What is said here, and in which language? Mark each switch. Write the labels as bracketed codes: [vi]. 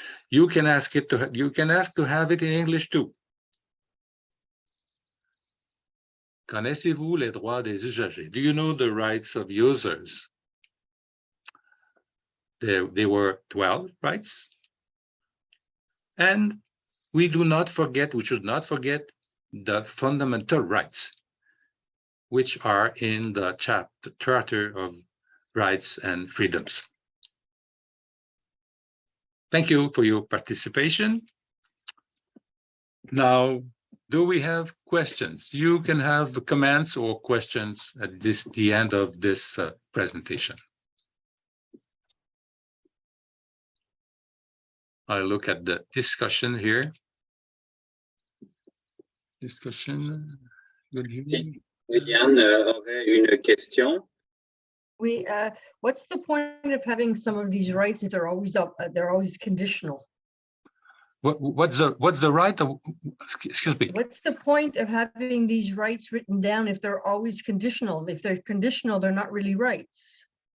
[en] You can ask to have it in English too. [fr] Connaissez-vous les droits des usagers? [en] Do you know the rights of users? There were 12 rights. And we should not forget the fundamental rights, which are in the Charter of Rights and Freedoms. Thank you for your participation. Now, do we have questions? You can have comments or questions at the end of this presentation. I look at the discussion here. Discussion. [fr] Liliane aurait une question. [en] What's the point of having some of these rights if they're always conditional? What's the right of, excuse me? What's the point of having these rights written down if they're always conditional? If they're conditional, they're not really rights.